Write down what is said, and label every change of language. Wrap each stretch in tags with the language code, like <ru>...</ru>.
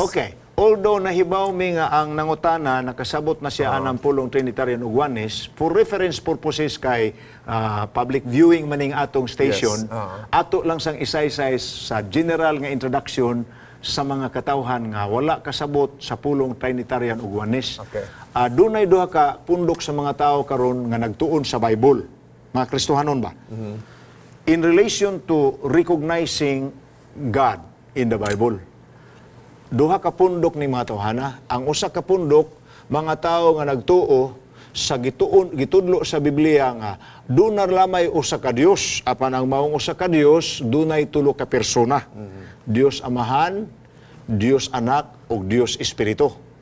<ceb>Okay. Although nahibaw mi nga ang nangutana, nakasabot na siya anang pulong Trinitarian ug Oneness,</ceb> <en>for reference purposes</en> <ceb>kay public viewing maning atong station, ato lang sang isa-isay sa general nga introduction sa mga katawhan nga wala kasabot sa pulong Trinitarian ug Oneness. Okay. Dunay duha ka pundok sa mga tao karon nga nagtuon sa Bible. Mga Kristohanon ba?</ceb> <en>In relation to recognizing God in the Bible.</en> <ceb>Duha ka pundok ni mga tawhana. Ang usa ka pundok, mga tao nga nagtuo sa gitudlo sa Biblia nga dunar lamay usa ka Dios. Apan ang maong usa ka Dios, dunay tulo ka persona. Dios Amahan, Dios Anak, ug Dios Espiritu.</ceb>